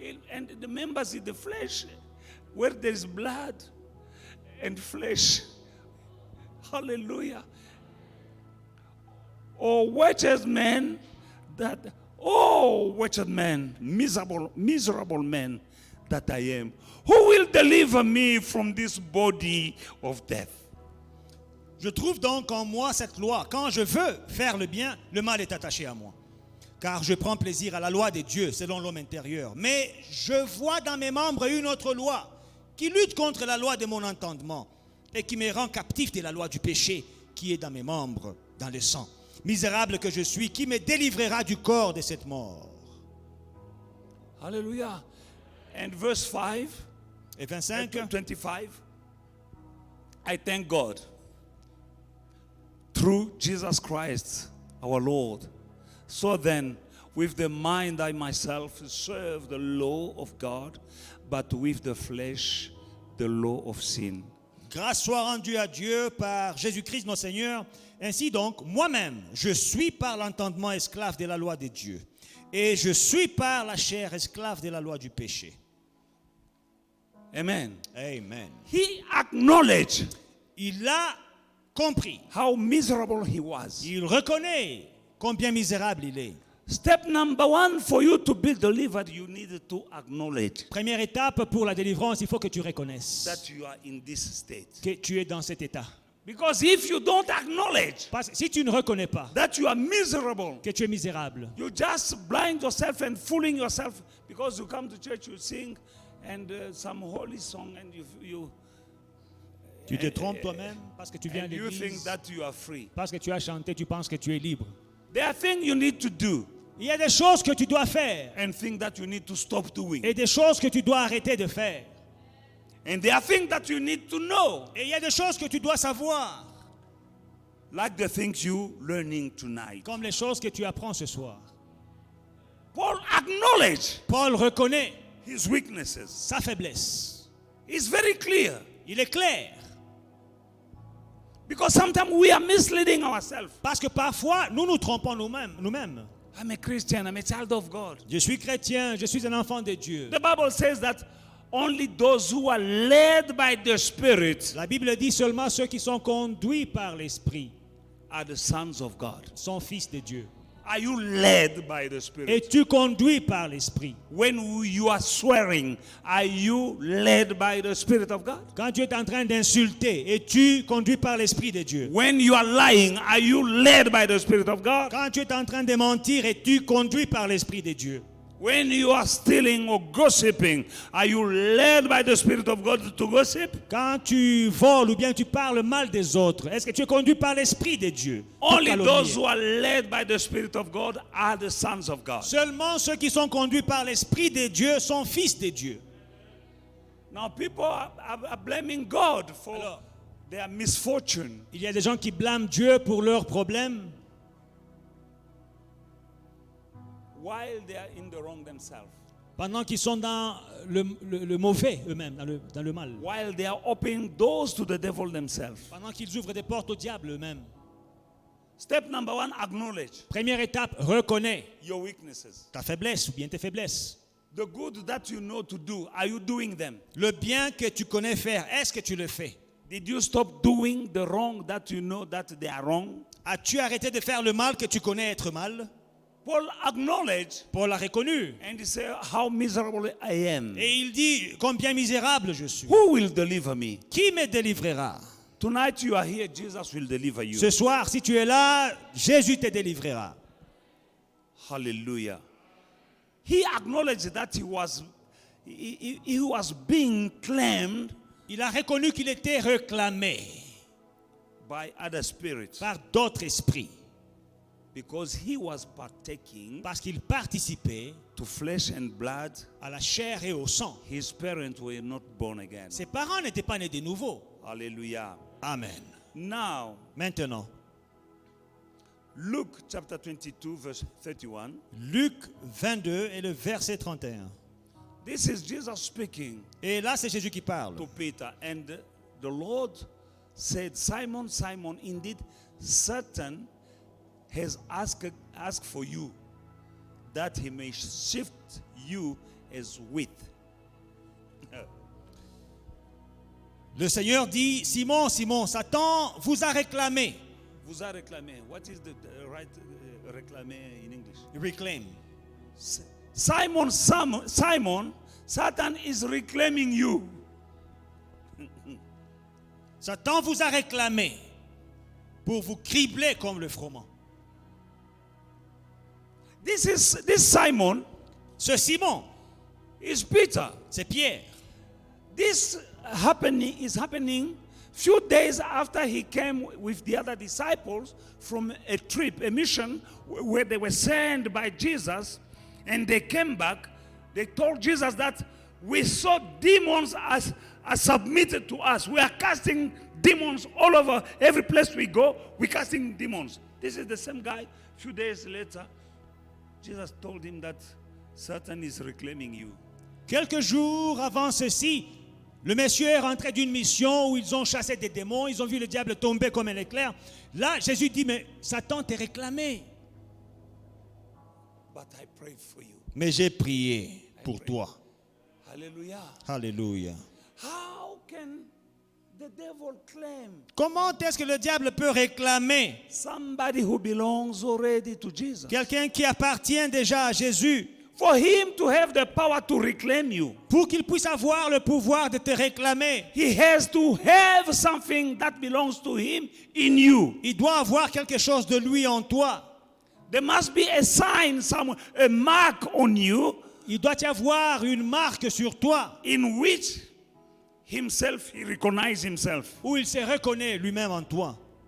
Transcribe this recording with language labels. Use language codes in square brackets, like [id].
[en] And the members in the flesh, where there is blood and flesh. Hallelujah. Oh, wretched man, wretched man, miserable man that I am. Who will deliver me from this body of death? [fr] Je trouve donc en moi cette loi. Quand je veux faire le bien, le mal est attaché à moi. Car je prends plaisir à la loi de Dieu selon l'homme intérieur. Mais je vois dans mes membres une autre loi qui lutte contre la loi de mon entendement et qui me rend captif de la loi du péché qui est dans mes membres, dans le sang. Misérable que je suis, qui me délivrera du corps de cette mort? [en] Hallelujah. And verse 5, [fr] Et 25, [en] 25, I thank God through Jesus Christ, our Lord. So then, with the mind I myself serve the law of God, but with the flesh, the law of sin. [fr] Grâce soit rendue à Dieu par Jésus-Christ notre Seigneur. Ainsi donc, moi-même, je suis par l'entendement esclave de la loi de Dieu. Et je suis par la chair esclave de la loi du péché. Amen. Amen. [en] He acknowledged [fr] Il a compris. [en] how miserable he was. [fr] Il reconnaît combien misérable il est. [en] Step number one, for you to be delivered, you need to acknowledge [fr] Première étape pour la délivrance, il faut que tu reconnaisses [en] that you are in this state. [fr] que tu es dans cet état. [en] Because if you don't acknowledge [fr] Parce que si tu ne reconnais pas [en] that you are miserable, [fr] que tu es misérable, [en] you just blind yourself and fooling yourself because you come to church, you sing and some holy song and [fr] tu te trompes toi-même parce que tu viens à [en] and you think [fr] l'église, [en] that you are free. [fr] parce que tu as chanté, tu penses que tu es libre. [en] There are things you need to do [fr] Il y a des choses que tu dois faire [en] and think that you need to stop doing. [fr] et des choses que tu dois arrêter de faire. [en] And there are things that you need to know, [fr] Et il y a des choses que tu dois savoir, [en] like the things you learning tonight. [fr] comme les choses que tu apprends ce soir. [en] Paul acknowledged [fr] Paul reconnaît [en] his weaknesses. [fr] sa faiblesse. [en] It's very clear. [fr] Il est clair. [en] Because sometimes we are misleading ourselves. [fr] Parce que parfois, nous nous trompons nous-mêmes. [en] I'm a Christian, I'm a child of God. [fr] Je suis chrétien, je suis un enfant de Dieu. [en] The Bible says that only those who are led by the Spirit [fr] La Bible dit seulement ceux qui sont conduits par l'Esprit [en] are the sons of God. [fr] sont fils de Dieu. [en] Are you led by the Spirit? [fr] Es-tu conduit par l'Esprit? [en] When you are swearing, are you led by the Spirit of God? [fr] Quand tu es en train d'insulter, es-tu conduit par l'Esprit de Dieu? [en] When you are lying, are you led by the Spirit of God? [fr] Quand tu es en train de mentir, es-tu conduit par l'Esprit de Dieu? [en] When you are stealing or gossiping, are you led by the Spirit of God to gossip? [fr] Quand tu voles ou bien tu parles mal des autres, est-ce que tu es conduit par l'Esprit de Dieu? pour [en] Only [fr] calomnier? [en] those who are led by the Spirit of God are the sons of God. [fr] Seulement ceux qui sont conduits par l'Esprit de Dieu sont fils de Dieu. [en] Now people are blaming God for [fr] Alors, [en] their misfortune. [fr] il y a des gens qui blâment Dieu pour leurs problèmes [en] While they are in the wrong themselves. [fr] pendant qu'ils sont dans le mauvais eux-mêmes, dans le mal. [en] While they are opening doors to the devil themselves. [fr] Pendant qu'ils ouvrent des portes au diable eux-mêmes. [en] Step number one, acknowledge [fr] Première étape, reconnais [en] your weaknesses. [fr] ta faiblesse ou bien tes faiblesses. [en] The good that you know to do, are you doing them? [fr] Le bien que tu connais faire, est-ce que tu le fais? [en] Did you stop doing the wrong that you know that they are wrong? [fr] As-tu arrêté de faire le mal que tu connais être mal? [en] Paul acknowledged [fr] Paul l'a reconnu. [en] and he said, how miserable I am. [fr] Et il dit, combien misérable je suis. [en] Who will deliver me? [fr] Qui me délivrera? [en] Tonight you are here, Jesus will deliver you. [fr] Ce soir, si tu es là, Jésus te délivrera. [en] Hallelujah. He acknowledged that he was being claimed [fr] Il a reconnu qu'il était réclamé [en] by other spirits [fr] par d'autres esprits [en] because he was partaking [fr] parce qu'il participait [en] to flesh and blood. [fr] à la chair et au sang. [en] His parents were not born again. [fr] Ses parents n'étaient pas nés de nouveau. [en] Hallelujah. Amen. Now, [fr] Maintenant, [en] Luke chapter 22 verse 31. [fr] Luc 22 et le verset 31. [en] This is Jesus speaking [fr] Et là, c'est Jésus qui parle. [en] to Peter, and the Lord said, Simon, Simon, indeed Satan has asked for you that he may shift you as wheat. [fr] Le Seigneur dit, Simon, Simon, Satan vous a réclamé. Vous a réclamé. [en] What is the right réclamer in English? Reclaim. Simon, Simon, Satan is reclaiming you. [fr] Satan vous a réclamé pour vous cribler comme le froment. [en] This Simon [fr] Ce Simon, [en] is Peter. [fr] c'est Pierre. [en] This is happening few days after he came with the other disciples from a trip, a mission where they were sent by Jesus, and they came back. They told Jesus that we saw demons as submitted to us. We are casting demons all over every place we go. We're casting demons. This is the same guy. Few days later, Jesus told him that Satan is reclaiming you. [fr] Quelques jours avant ceci, Le monsieur est rentré d'une mission où ils ont chassé des démons, ils ont vu le diable tomber comme un éclair. Là, Jésus dit, mais Satan t'est réclamé. [en] But I prayed for you. [fr] Mais j'ai prié pour toi. [en] Hallelujah. [fr] Alléluia. [en] How can the devil claim [fr] Comment est-ce que le diable peut réclamer [en] somebody who belongs already to Jesus? [fr] quelqu'un qui appartient déjà à Jésus [en] For him to have the power to reclaim you, [fr] pour qu'il puisse avoir le pouvoir de te réclamer? [en] he has to have something that belongs to him in you. [fr] Il doit avoir quelque chose de lui en toi. [en] There must be a sign, a mark on you [fr] Il doit y avoir une marque sur toi [en] in which himself, he recognizes himself. [fr] où il se reconnaît lui-même en toi.